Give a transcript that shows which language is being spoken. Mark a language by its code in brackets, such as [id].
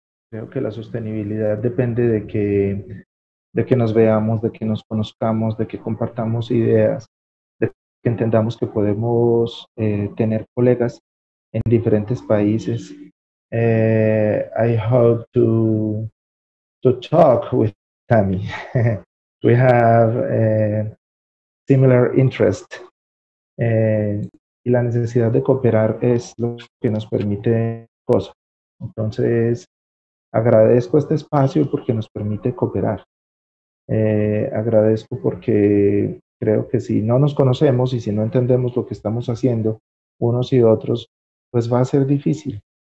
[es] Creo que la sostenibilidad depende de que nos veamos, de que nos conozcamos, de que compartamos ideas, de que entendamos que podemos tener colegas en diferentes países. [en] I hope to talk with Tammy. We have similar interest. [es] Y la necesidad de cooperar es lo que nos permite cosas. Entonces, agradezco este espacio porque nos permite cooperar. Agradezco porque creo que si no nos conocemos y si no entendemos lo que estamos haciendo unos y otros, pues va a ser difícil.